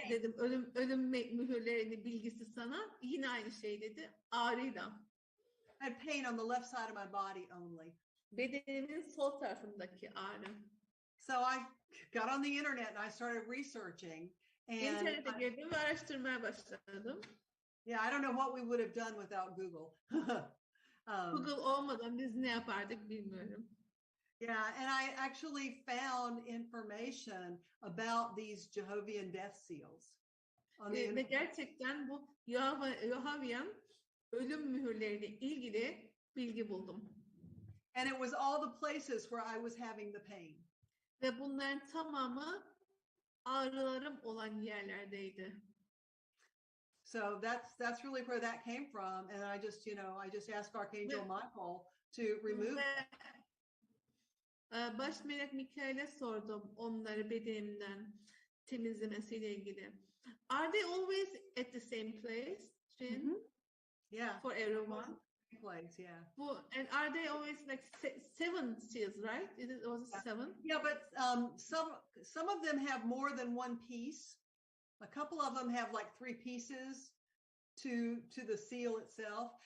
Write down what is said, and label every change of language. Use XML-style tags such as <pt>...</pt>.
<tr>dedim ölüm mühürlerini bilgisi sana? Yine aynı şey dedi. Ağrıyla.</tr> <en>I had pain on the left side of my body only.</en> <tr>Bedenimin sol tarafındaki ağrı.</tr> <en>So I got on the internet and I started researching. And</en> <tr>İnternete girdim ve araştırmaya başladım.</tr> <en>yeah, I don't know what we would have done without Google.</en> <tr>Google olmadan biz ne yapardık bilmiyorum.</tr> <en>Yeah, and I actually found information about these Jehovah's Death seals.</en> <tr>Ve gerçekten bu Yahaviyan ölüm mühürleriyle ilgili bilgi buldum.</tr> <en>And it was all the places where I was having the pain.</en> <tr>Ve bunların tamamı ağrılarım olan yerlerdeydi.</tr> <en>So that's really where that came from, and I just asked Archangel Michael to remove.</en> <tr>Baş melek Mikail'e sordum onları bedenimden temizlemesiyle ilgili.</tr> <en>Are they always at the same place? Yeah. For everyone. Place, yeah. And are they always like 7 seals, right? Was it 7? Yeah, but some of them have more than one piece. A couple of them have like 3 pieces to the seal itself.</en>